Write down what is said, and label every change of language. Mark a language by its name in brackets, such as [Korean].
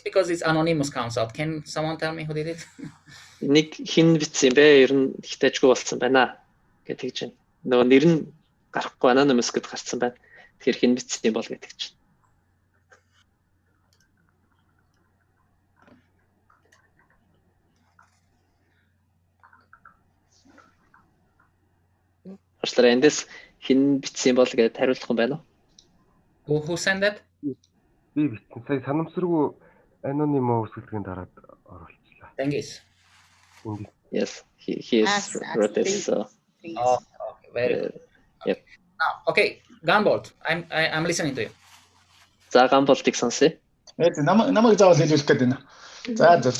[English] Because it's anonymous comes out. Can someone tell me who did it? [Mongolian] Нэг хин бичсэн бэ? Ер нь ихтэйчгүй болсон байна гэдэг чинь. Нөгөө нэр нь гарахгүй anonymous гэд гарсан байна. Тэгэхээр хин бичсэн бол гэдэг чинь. Ажлаа эндээс хин бичсэн бол гэдээ хариулах юм байна уу? [English] Who sent that? [Mongolian] Би бичсэн. Сая санамсаргүй anonymous үсгэлтийн дараад оруулчихлаа. [English] Tengis. Yes, he is wrote this. So. Oh, okay, very good. Yep. Now, okay, Gambold, I'm listening to you. [Mongolian] За Gambold-ыг сонсъё. Намайг заавал хэлүүлэх гээд байна. За.